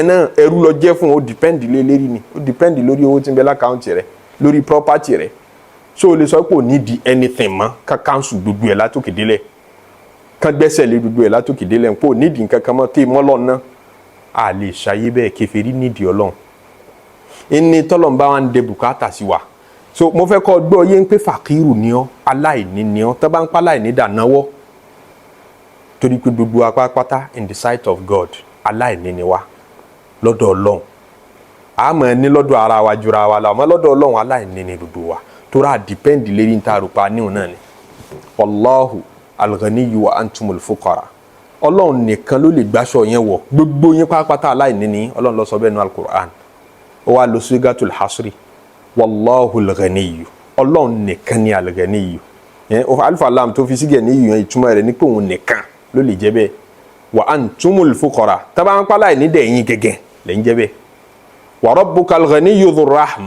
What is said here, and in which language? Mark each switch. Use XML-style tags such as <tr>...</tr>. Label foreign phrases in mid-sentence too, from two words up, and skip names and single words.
<yo>náà ẹrú lọ jẹ́ fún ó depend lé lérí ni ó depend lórí owó tí ń bẹ lákàntì rẹ lórí property rẹ so o lè sọ pé ò nídìí anything mọ́ ká cancel gbogbo ẹ̀ látòkè délẹ̀ ká gbẹ́sẹ̀ lé gbogbo ẹ̀ látòkè délẹ̀ pé ò nídìí nǹkan kan mọ́ tí mọ́ lọ́nà a lè ṣayé bẹ́ẹ̀ kèfèrí nídìí Ọlọ́run ẹni tọ́lọ̀ ń bá wa ń de bùkátà sí wa so mo fẹ́ kọ́ gbọ́ yé ń pé fàkírù ni ọ́ aláìní ni ọ́ tọ́ bá ń pa aláìní dànáwọ́ torí pé gbogbo apápátá</yo> <en>in the sight of God</en> <yo>aláìní ni wa lọ́dọ̀ Ọlọ́run a máa ní lọ́dọ̀ ara wa jura wa la àmọ́ lọ́dọ̀ Ọlọ́run aláìní ni gbogbo wa torí a depend lérí ń ta àrùpá níhùn náà ni</yo> <ar>والله الغني وأنتم الفقراء</ar> <yo>Ọlọ́run nìkan ló lè gbáṣọ yẹn wọ̀ gbogbo yín pápátá aláìní ni Ọlọ́run ló sọ bẹ́ẹ̀ nínú al-Qur'an ó wá lọ</yo> <ar>صيغة الحصر والله الغني</ar> <yo>Ọlọ́run nìkan ni al-Ghaniyy yẹn</yo> <ar>ألف لام</ar> <yo>tó fi sígẹ̀ ní ìyẹn ìtumọ̀ rẹ̀ ní pé òun nìkan ló lè jẹ́ bẹ́ẹ̀</yo> <ar>وأنتم الفقراء</ar> <yo>tábà ń pálá ìní dẹ̀yìn gẹ́gẹ́ lẹ́yìn jẹ́ bẹ́ẹ̀</yo> <ar>وربك الغني ذو الرحمة</ar>